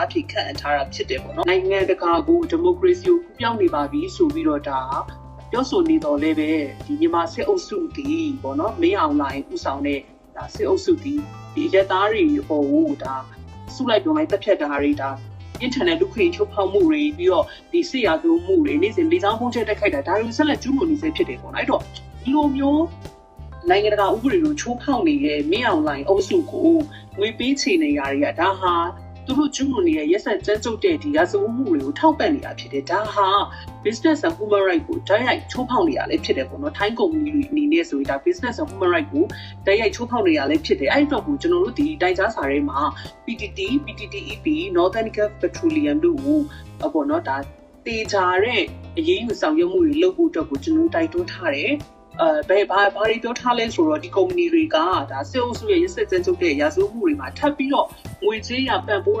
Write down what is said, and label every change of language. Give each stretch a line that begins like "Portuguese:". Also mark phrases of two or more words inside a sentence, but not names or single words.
Burmese: အဖြစ်ခန့်အပ်ထားတာဖြစ်တယ်ပေါ့နော်နိုင်ငံတကာကိုဒီမိုကရေစီကိုကူးပြောင်းနေပါပြီဆိုပြီးတော့ဒါပြောဆိုနေတော်လဲပဲဒီမြန်မာစစ်အုပ်စုဒီပေါ့နော်မင်းအောင်လှိုင်ဦးဆောင်တဲ့ဒါစစ်အုပ်စုဒီရက်သားတွေပေါ်ကိုဒါစုလိုက်ပြောင်းလိုက်တက်ဖြတ်တာတွေဒါinternet လူခွင့်ချိုးဖောက်မှုတွေပြီးတော့ဒီစစ်ရာဇဝတ်မှုတွေနေ့စဉ်လေကြောင်းပုံချက်တက်ခိုက်တာဒါတွေဆက်လက်ကျူးလွန်နေစေဖြစ်တယ်ပေါ့နော်အဲ့တော့ဒီလိုမျိုးနိုင်ငံတကာဥပဒေကိုချိုးဖောက်နေတဲ့မင်းအောင်လှိုင်အုပ်စုကိုငွေပေးချေနေရတွေကဒါဟာ သူတို့ကျူးလွန်နေတဲ့ရက်ဆက်ကြမ်းကြုတ်တဲ့ဒီရာဇဝတ်မှုတွေကိုထောက်ပံ့နေတာဖြစ်တယ်ဒါဟာ
English: business and human right
Burmese: ကိုတိုက်ရိုက်ချိုးဖောက်နေတာလည်းဖြစ်တယ်ပေါ့နော်ထိုင်းကုမ္ပဏီတွေအနေနဲ့ဆိုရင်ဒါ
English: business and human right
Burmese: ကိုတိုက်ရိုက်ချိုးဖောက်နေတာလည်းဖြစ်တယ်အဲ့တော့ကိုကျွန်တော်တို့ဒီတိုင်ကြားစာထဲမှာ PTT PTTEP Northern Gulf Petroleum တို့ကို ပေါ့နော်ဒါတေချာတဲ့အရေးယူဆောင်ရွက်မှုတွေလုပ်ဖို့အတွက်ကိုကျွန်တော်တိုက်တွန်းထားတယ်ဘာတွေပြောထားလဲဆိုတော့ဒီကုမ္ပဏီတွေကဒါစစ်အုပ်စုရဲ့ရက်စက်ကြမ်းကြုတ်တဲ့ရာဇဝတ်မှုတွေမှာထပ်ပြီးတော့ငွေကြေးရပံ့ပိုး